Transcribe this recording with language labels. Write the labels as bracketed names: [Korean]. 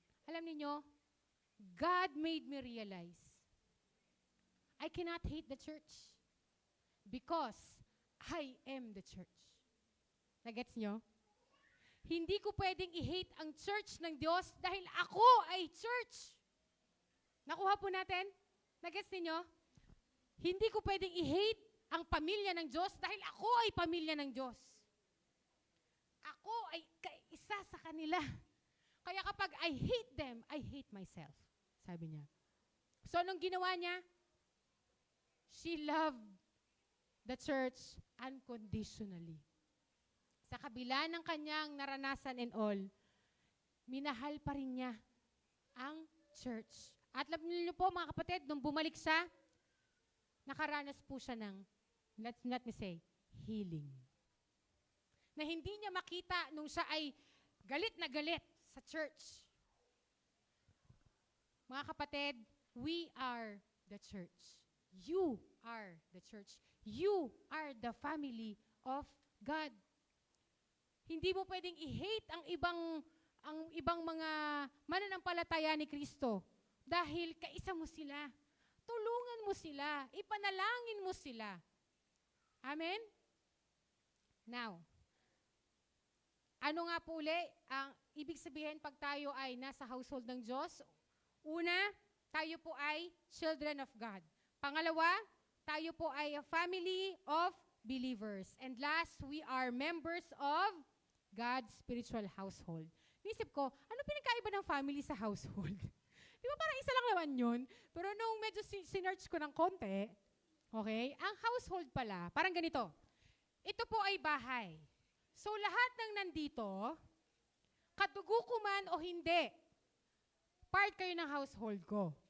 [Filipino] Alam niyo, [English] God made me realize I cannot hate the church because I am the church. [Filipino] Nagets niyo? Hindi ko pwedeng i-hate ang church ng Diyos dahil ako ay church. Nakuha po natin? Nagets niyo? Hindi ko pwedeng i-hate ang pamilya ng Diyos dahil ako ay pamilya ng Diyos. Ako ay isa sa kanila. Kaya kapag [English] I hate them, I hate myself. [Filipino] Sabi niya. So, anong ginawa niya? [English] She loved the church unconditionally. [Filipino] Sa kabila ng kanyang naranasan [English] and all, [Filipino] minahal pa rin niya ang church. At alam niyo po mga kapatid, nung bumalik siya, nakaranas po siya ng, [English] let me say, healing. [Filipino] Na hindi niya makita nung siya ay galit na galit sa church. Mga kapatid, [English] we are the church. You are the church. You are the family of God. [Filipino] Hindi mo pwedeng i-hate ang ibang mga mananampalataya ni Kristo dahil kaisa mo sila. Tulungan mo sila. Ipanalangin mo sila. Amen? Now, ano nga po uli ang ibig sabihin pag tayo ay nasa household ng Diyos? Una, tayo po ay [English] children of God. [Filipino] Pangalawa, tayo po ay [English] a family of believers. And last, we are members of God's spiritual household. [Filipino] Nisip ko, ano pinagkaiba ng family sa household? Di ba parang isa lang naman yun? Pero nung medyo sinearch ko ng konti, okay, ang household pala, parang ganito. Ito po ay bahay. So lahat ng nandito, kadugo ko man o hindi, part kayo ng household ko.